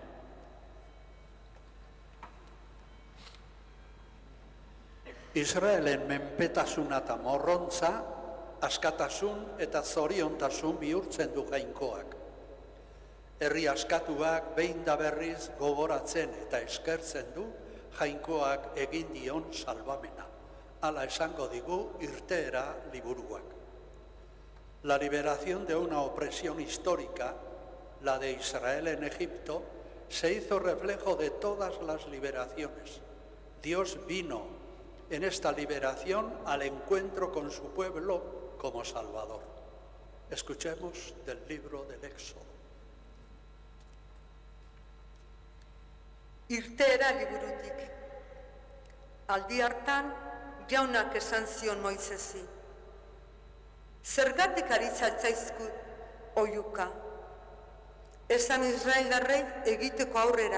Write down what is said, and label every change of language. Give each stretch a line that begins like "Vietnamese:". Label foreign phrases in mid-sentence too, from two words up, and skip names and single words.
Basque: Israelen menpetasuna eta morrontza, askatasun eta zoriontasun bihurtzen du jainkoak. Herri askatuak behin da berriz gogoratzen eta eskertzen du Jainkoak egin dion salbamena. Hala esango digu irteera liburuak.
Spanish: La liberación de una opresión histórica, la de Israel en Egipto, se hizo reflejo de todas las liberaciones. Dios vino en esta liberación al encuentro con su pueblo como Salvador. Escuchemos del libro del Éxodo.
Basque: Irteera liburutik. Aldi hartan, jaunak esan zion Moisesi. Zergatik ari zatzaizkut oihuka. Esan Israeldarrei egiteko aurrera.